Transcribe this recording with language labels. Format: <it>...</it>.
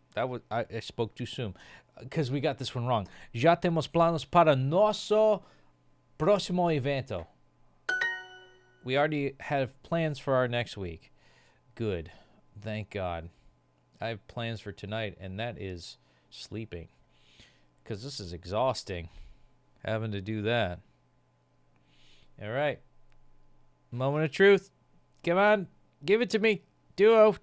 <en>That was I spoke too soon because we got this one wrong.</en> <pt>Já temos planos para nosso próximo evento.</pt> <en>We already have plans for our next week. Good. Thank God. I have plans for tonight, and that is sleeping. Because this is exhausting, having to do that. All right. Moment of truth. Come on. Give it to me. Duo.</en>